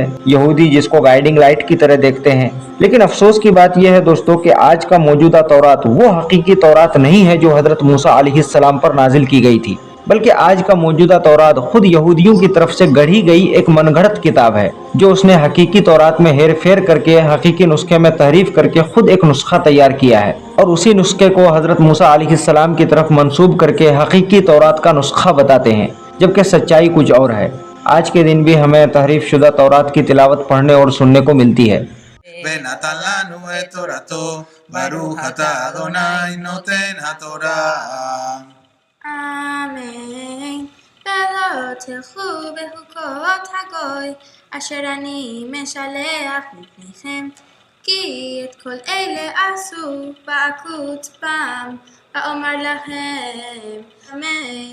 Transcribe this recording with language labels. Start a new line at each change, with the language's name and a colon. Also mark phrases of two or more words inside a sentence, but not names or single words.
Urdu: یہودی جس کو
English: guiding light
Urdu: کی طرح دیکھتے ہیں، لیکن افسوس کی بات یہ ہے دوستو کہ آج کا موجودہ تورات وہ حقیقی تورات نہیں ہے جو حضرت موسیٰ علیہ السلام پر نازل کی گئی تھی، بلکہ آج کا موجودہ تورات خود یہودیوں کی طرف سے گڑھی گئی ایک من گھڑت کتاب ہے جو اس نے حقیقی تورات میں ہیر پھیر کر کے حقیقی نسخے میں تحریف کر کے خود ایک نسخہ تیار کیا ہے اور اسی نسخے کو حضرت موسیٰ علیہ السلام کی طرف منسوب کر کے حقیقی تورات کا نسخہ بتاتے ہیں، جبکہ سچائی کچھ اور ہے۔ آج کے دن بھی ہمیں تحریف شدہ تورات کی تلاوت پڑھنے اور سننے کو ملتی ہے۔
Hebrew: ונתן לנו את תורתו, ברוך אתה אדוני נותן התורה. אמן. ולא תלכו בחוקות הגוי, אשר אני משלח לפניכם, כי את כל אלה עשו בעקות בם, ואומר לכם, אמן.